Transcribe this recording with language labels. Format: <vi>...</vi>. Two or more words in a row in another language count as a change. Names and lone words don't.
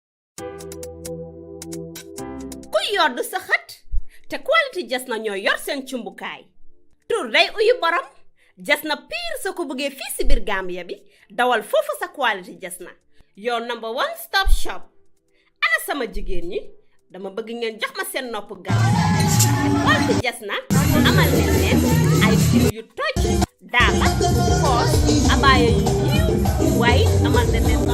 <wo>ku yoddu sa xët te quality Jasna ñoo yor seen cumbukaay tur day uyu borom Jasna Pire soo ko bëggee fii si biir Gambia bi dawal foofu sa quality Jasna</wo> <en>your number one stop shop</en> <wo>ana sama jigéen ñi dama bëgg ngeen jox ma seen nopp gaaw quality Jasna amal leen ay fil yu toj daaba poos abaaya yu yiw waaye amal leen</wo>